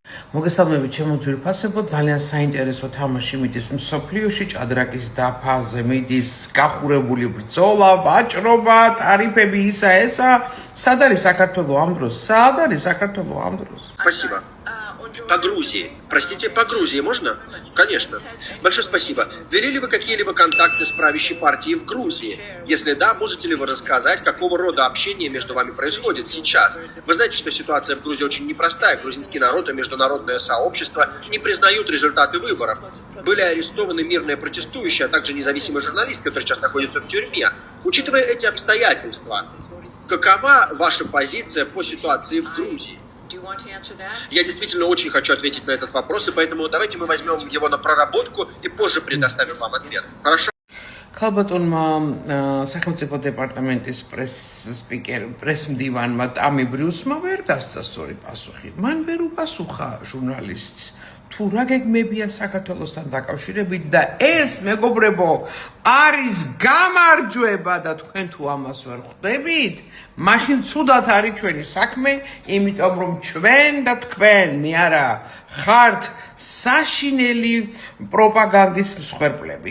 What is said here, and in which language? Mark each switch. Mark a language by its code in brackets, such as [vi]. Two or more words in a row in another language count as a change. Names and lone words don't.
[ka] მოგესალმებით ჩემო ძვირფასებო, ძალიან საინტერესო თამაში მიდის მსოფლიოში, ჭადრაკის დაფაზე მიდის გახურებული бრძოლა, ვაჭრობა, ტარიფები ისა ესა. Სად არის საქართველო ამ დროს? Სად არის საქართველო ამ დროს? [ru] Спасибо. По Грузии. Простите, по Грузии можно? Конечно. Большое спасибо. Вели ли вы какие-либо контакты с правящей партией в Грузии? Если да, можете ли вы рассказать, какого рода общение между вами происходит сейчас? Вы знаете, что ситуация в Грузии очень непростая. Грузинский народ и международное сообщество не признают результаты выборов. Были арестованы мирные протестующие, а также независимый журналист, который сейчас находится в тюрьме. Учитывая эти обстоятельства, какова ваша позиция по ситуации в Грузии? Я действительно очень хочу ответить на этот вопрос, и поэтому давайте мы возьмем его на проработку и позже предоставим вам ответ. Хорошо? [ka] ქალბატონმა სახელმწიფო დეპარტამენტის პრესმდივანმა ტამი ბრიუსმა ვერ გასცა სწორი პასუხი. მან ვერ უპასუხა ჟურნალისტს თუ რა გეგმებია საქართველოსთან დაკავშირებით და ეს მეგობრებო არის გამარჯვება და თქვენ თუ ამას ვერ ხვდებით, მაშინ ცუდად არის ჩვენი საქმე, იმიტომ რომ ჩვენ და თქვენ მე არა ხართ საშინელი პროპაგანდის მსხვერპლები.